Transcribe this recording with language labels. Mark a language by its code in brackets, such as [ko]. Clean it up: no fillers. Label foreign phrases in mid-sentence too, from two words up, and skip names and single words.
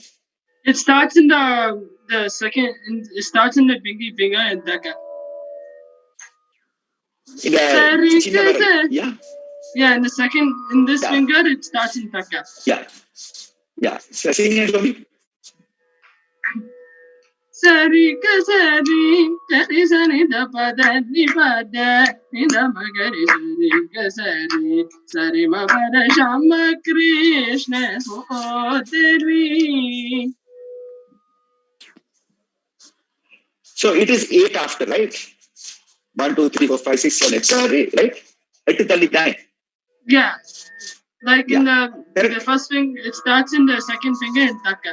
[en] It starts in the second. It starts in the pinky finger and taka. Yeah. Yeah, in the second, in this finger, it starts in taka. Yeah. So sing it for me. Sari kasari, kari sari da pada ni pada, ni da magari sari kasari, sari ma pada Shama Krishna Sodari. So it is 8 after, right? 1, 2, 3, 4, 5, 6, 7, 8. Sorry, right? 8 Yeah. Like in the first finger, it starts in the second finger in taka.